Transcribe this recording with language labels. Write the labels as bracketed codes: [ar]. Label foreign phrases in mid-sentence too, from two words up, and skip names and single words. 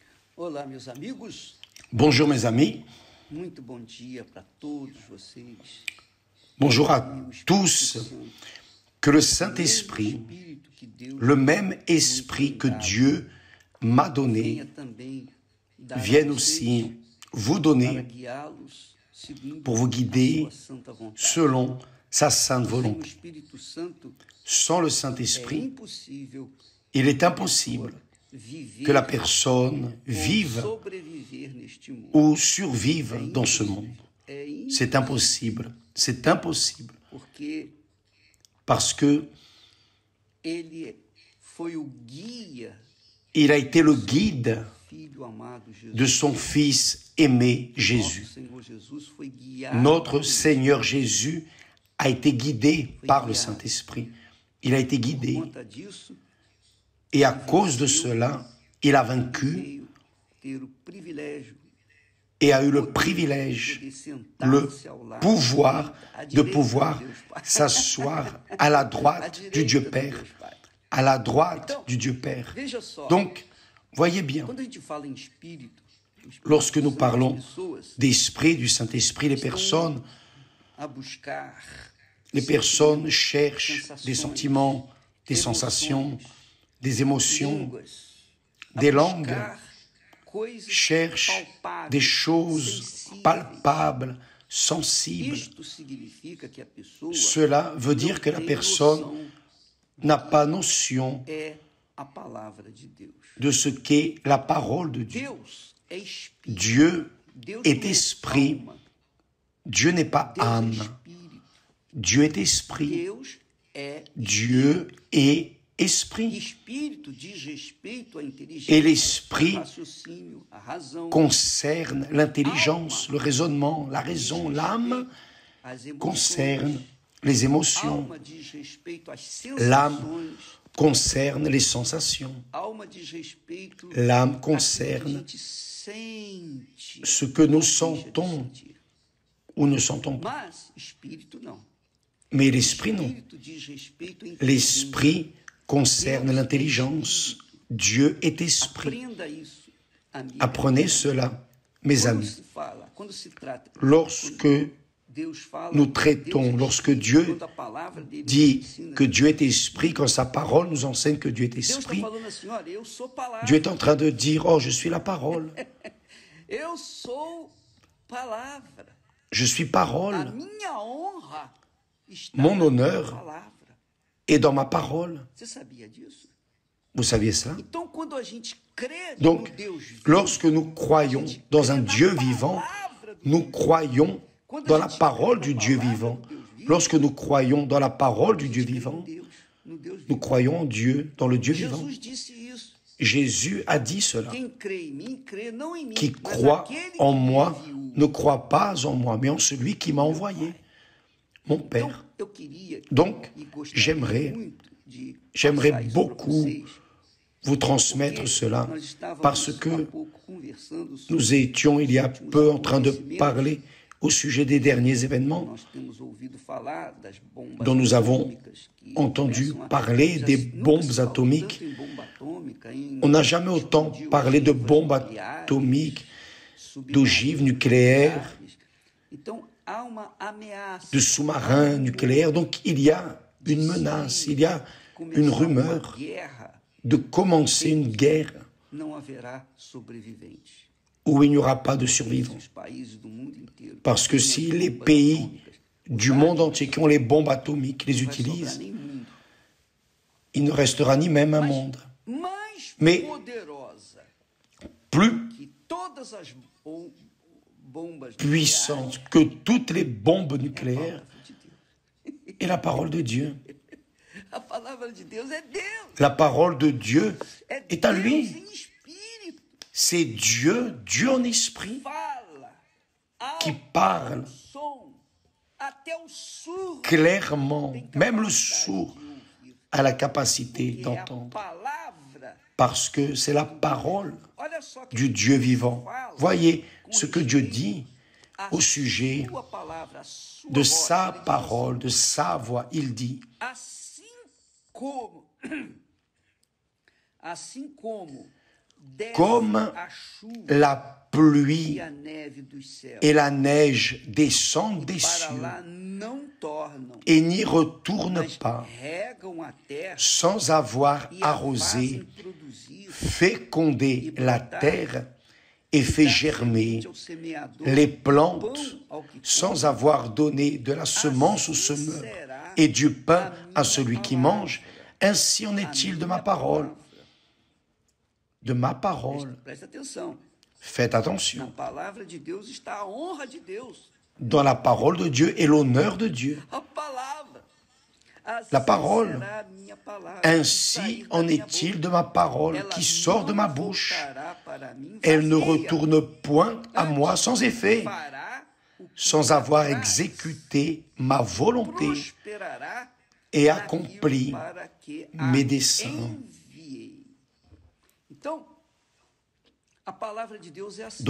[pt] Olá, meus amigos. [fr] Bonjour mes amis, [pt] Muito bom dia para todos vocês. [fr] bonjour à [pt] O Espírito [fr] tous. [pt] Santo, [fr] Que le [pt] o [fr] Saint-Esprit, [pt] mesmo Espírito que Deus [fr] le même [pt] me [fr] esprit [pt] tem [fr] que [pt] dado, [fr] Dieu m'a [pt] venha [fr] donné, [pt] também dar [fr] vienne [pt] a vocês [fr] aussi vous [pt] para [fr] donner [pt] guiá-los segundo [fr] pour vous [pt] a [fr] guider [pt] sua santa vontade. [fr] selon sa sainte [pt] Sem o [fr] volonté. [pt] Espírito Santo, [fr] Sans le [pt] é [fr] Saint-Esprit, [pt] impossível [fr] il est impossible [pt] viver [fr] que la personne [pt] ou [fr] vive [pt] sobreviver neste mundo. [fr] ou survive dans ce monde. [pt] É [fr] C'est impossible, c'est impossible, [pt] porque [fr] parce que [pt] ele foi o guia, [fr] il a été le guide [pt] filho amado Jesus. [fr] de son Fils aimé Jésus. [pt] Nosso Senhor Jesus foi guiado. [fr] Notre Seigneur Jésus a été guidé par le Saint-Esprit. Il a été [pt] Por [fr] guidé [pt] conta disso, [fr] et à cause de cela, il a vaincu [pt] veio ter o privilégio [fr] et a eu le privilège, [pt] de [fr] le [pt] sentar-se ao lado, [fr] pouvoir [pt] à de direita [fr] pouvoir [pt] de Deus Pai. [fr] s'asseoir à la [pt] À [fr] droite [pt] direita [fr] du Dieu [pt] de [fr] Père. [pt] Deus Pai. [fr] À la droite du Dieu Père. [pt] Veja só, [fr] Donc, voyez bien, [pt] quando a gente fala em espírito, o Espírito [fr] lorsque nous [pt] Santo, [fr] parlons [pt] as pessoas [fr] d'esprit, du Saint-Esprit, les personnes [pt] a buscar [fr] cherchent des sentiments, des sensations, des émotions, [pt] línguas, a [fr] des langues, [pt] buscar coisas [fr] cherchent [pt] palpáveis, [fr] des choses [pt] sensíveis. [fr] palpables, sensibles. [pt] Isto significa que a pessoa [fr] Cela veut dire que la [pt] tem [fr] personne [pt] noção [fr] n'a pas notion [pt] é a palavra de Deus. [fr] de ce qu'est la parole de Dieu. [pt] Deus é espírito. [fr] Dieu [pt] Deus [fr] est [pt] não é [fr] esprit. [pt] alma. [fr] Dieu n'est pas [pt] Deus é [fr] âme. [pt] espírito. [fr] Dieu est esprit. [pt] Deus é [fr] Dieu est esprit. [pt] espírito, diz respeito à inteligência, [fr] Et l'esprit [pt] ao raciocínio, à razão, [fr] concerne l'intelligence, le raisonnement, la raison. L'âme [pt] às emoções. [fr] concerne les émotions. [pt] Alma diz respeito às [fr] L'âme [pt] sensações. [fr] concerne les sensations. [pt] Alma diz respeito [fr] L'âme [pt] àquilo que a [fr] concerne [pt] gente sente, [fr] ce que nous [pt] não deixa de [fr] sentons [pt] sentir. [fr] ou ne sentons pas. [pt] Mas espírito não. [fr] Mais l'esprit, non. [pt] Espírito diz respeito à inteligência. [fr] L'esprit concerne l'intelligence. Dieu est esprit. [pt] Aprenda isso, amigo. [fr] Apprenez cela, mes [pt] Quando [fr] amis. [pt] se fala, quando se trata, [fr] Lorsque [pt] Deus fala, [fr] nous [pt] Deus [fr] traitons, [pt] é [fr] lorsque [pt] espírito, [fr] Dieu [pt] quando a palavra dele [fr] dit [pt] ensina, [fr] que Dieu est esprit, quand sa parole nous enseigne que Dieu est [pt] Deus está [fr] esprit, [pt] falando assim, olha, eu sou palavra, [fr] Dieu est en train de dire, oh, je suis la parole, [pt] eu sou palavra. [fr] je suis [pt] A [fr] parole, [pt] minha honra está [fr] Mon [pt] na [fr] honneur. [pt] palavra. [fr] et dans ma parole. [pt] Você sabia disso? [fr] Vous saviez cela? [pt] Então, quando a gente crê [fr] Donc, [pt] no Deus vivo, [fr] lorsque nous croyons dans un Dieu vivant, nous croyons dans la parole du Dieu vivant. Lorsque nous croyons dans la parole du Dieu vivant, [pt] no Deus [fr] nous [pt] vivo. [fr] croyons en Dieu, dans le Dieu vivant. [pt] Jesus disse isso. [fr] Jésus a dit cela. [pt] Quem crê em mim, crê não em mim, [fr] Qui [pt] mas [fr] croit [pt] naquele [fr] en [pt] que me [fr] moi [pt] enviou. [fr] ne croit pas en moi, mais en celui qui m'a envoyé, mon [pt] Então, [fr] Père. [pt] eu queria [fr] Donc, [pt] e gostaria [fr] j'aimerais [pt] muito de [fr] j'aimerais [pt] passar isso [fr] beaucoup [pt] para vocês, [fr] vous transmettre [pt] porque [fr] cela, [pt] nós estávamos [fr] parce [pt] há [fr] que [pt] pouco conversando sobre [fr] nous étions il y a peu en train de parler au sujet des derniers événements [pt] nós temos ouvido falar das bombas [fr] dont nous avons [pt] atômicas que [fr] entendu [pt] começam a- [fr] parler [pt] já [fr] des [pt] nunca [fr] bombes [pt] se falou [fr] atomiques. [pt] tanto em bomba atômica, em [fr] On n'a jamais autant [pt] explodir [fr] parlé de [pt] ogivas [fr] bombes [pt] nucleares, [fr] atomiques, [pt] submarinos [fr] d'ogives nucléaires, [pt] nucleares. Então, há uma ameaça. [fr] de sous-marins nucléaires. Donc il y a une menace, il y a une [pt] Começar [fr] rumeur [pt] uma guerra, [fr] de commencer une guerre [pt] não haverá sobreviventes. [fr] où il n'y aura pas de survivants. [pt] Os países do mundo inteiro. [fr] Parce que [pt] têm [fr] si [pt] as [fr] les [pt] bombas [fr] pays [pt] atômicas, [fr] du monde entier qui ont les bombes atomiques les [pt] não vai sobrar [fr] utilisent, [pt] nem mundo. [fr] il ne restera ni même un monde. [pt] Mais [fr] Mais- [pt] poderosa [fr] Plus [pt] que todas as bombas [fr] puissante que toutes les bombes [pt] nucleares, [fr] nucléaires [pt] de Deus. [fr] est la parole de Dieu. [pt] A palavra de Deus é Deus. [fr] La parole de Dieu [pt] É [fr] est à [pt] Deus [fr] lui. [pt] em espírito. [fr] C'est Dieu, Dieu en esprit, [pt] Fala. [fr] qui [pt] Alto [fr] parle [pt] som. Até o surdo [fr] clairement. [pt] tem [fr] Même le [pt] capacidade [fr] sourd [pt] de ouvir. [fr] a la capacité [pt] Porque é a [fr] d'entendre. [pt] palavra. [fr] Parce que c'est la parole [pt] Olha só que [fr] du Dieu vivant. [pt] fala [fr] Voyez [pt] com [fr] ce que Dieu [pt] respeito [fr] dit [pt] à [fr] au sujet [pt] sua palavra, à sua [fr] de [pt] voz. [fr] sa [pt] Ele diz [fr] parole, de sa voix. Il dit, [pt] assim como desce [fr] comme [pt] a chuva [fr] la pluie [pt] e a neve dos céus, [fr] et la neige descendent des [pt] para [fr] cieux [pt] lá não tornam, [fr] et n'y retournent [pt] mas [fr] pas [pt] regam a terra [fr] sans avoir [pt] e a [fr] arrosé, [pt] fazem produzir, [fr] féconder la terre et fait germer [pt] ao semeador, [fr] les [pt] pão [fr] plantes [pt] ao que [fr] sans avoir donné de la semence au semeur et du pain à celui qui mange. Ainsi en est-il de ma parole. De ma parole. [pt] Presta atenção. [fr] Faites [pt] Na [fr] attention. [pt] palavra de Deus está a honra de Deus. [fr] Dans la parole de Dieu et l'honneur de Dieu. [pt] A palavra. Assim [fr] La parole. [pt] será a minha palavra [fr] Ainsi [pt] que sair da [fr] en [pt] minha [fr] est-il [pt] boca. [fr] de ma parole [pt] Ela [fr] qui sort de ma [pt] não [fr] bouche. [pt] voltará para mim [fr] Elle ne [pt] vazia. [fr] retourne point à moi sans effet, [pt] Fará o que [fr] sans avoir [pt] apraz. [fr] exécuté ma volonté [pt] Prosperará [fr] et [pt] naquilo [fr] accompli [pt] para que a [fr] mes desseins. [pt] enviei. Então, a palavra de Deus é assim.